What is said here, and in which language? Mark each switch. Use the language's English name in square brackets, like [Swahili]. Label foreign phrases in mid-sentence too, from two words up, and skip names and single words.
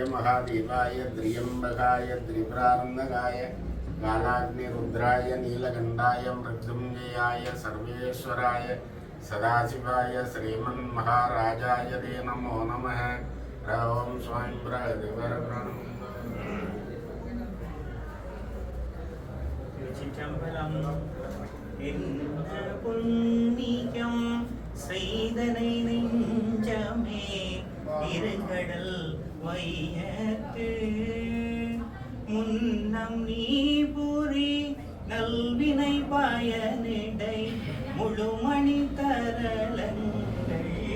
[Sanskrit] महादेवाय त्र्यंबकाय त्रिपुरानंदकाय कालाग्निरुद्राय नीलकंठाय मृत्युंजयाय सर्वेश्वराय सदाशिवाय श्रीमन्महाराजाय ते नमो नमः। ओम स्वयं [Tamil] புண்ணியம் செய்தனை நெஞ்சமே இருகடல் வையத்து முன்னம் நீ புரி நல்வினை பயனிடை முழுமணி தரலங்கள்